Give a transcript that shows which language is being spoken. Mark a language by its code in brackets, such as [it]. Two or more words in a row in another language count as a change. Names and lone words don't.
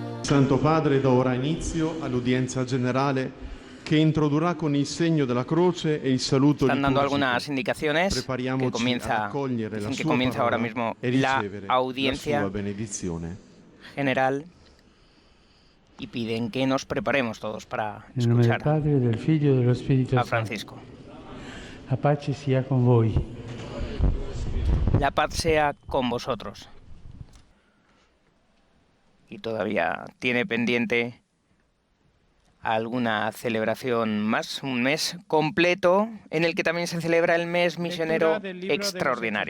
[it] Santo Padre da ora inizio all'udienza generale che introdurrà con il segno della croce e il saluto [es] Están dando [it] liturgico. [es] algunas indicaciones que [it] Prepariamoci ad [es] comienza, [it] accogliere la [es] dicen que [it] sua [es] comienza ahora [it] parola [es] mismo [it] e [es] la [it] ricevere la [es] audiencia [it] sua benedizione. [es] general y piden que nos preparemos todos para [it] Nel nome del [es] escuchar [it] Padre, del Figlio e dello Spirito [es] a [it] Santo. [es] Francisco. [it] La pace sia con voi. [es] La paz sea con vosotros. Y todavía tiene pendiente alguna celebración más, un mes completo en el que también se celebra el mes misionero extraordinario.